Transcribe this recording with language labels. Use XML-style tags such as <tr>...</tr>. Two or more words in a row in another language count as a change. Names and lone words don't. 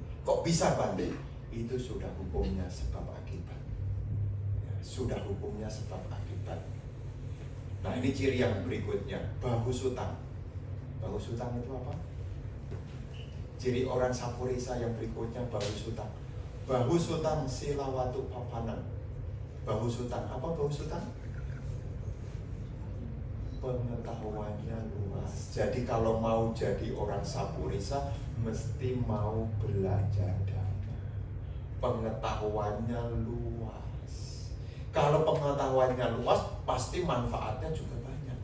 <id>Kok bisa Bante? Itu sudah hukumnya sebab akibat. Ya, sudah hukumnya sebab akibat. Nah ini ciri yang berikutnya, bahusutang. Bahusutang itu apa? Ciri orang Sapurisa yang berikutnya bahusutang.</id> <pi>Bahusutang silawatu papanang.</pi> <id>Bahusutang, apa bahusutang? Pengetahuannya luas. Jadi kalau mau jadi orang Sapurisa mesti mau belajar dhamma. Pengetahuannya luas. Kalau pengetahuannya luas pasti manfaatnya juga banyak.</id>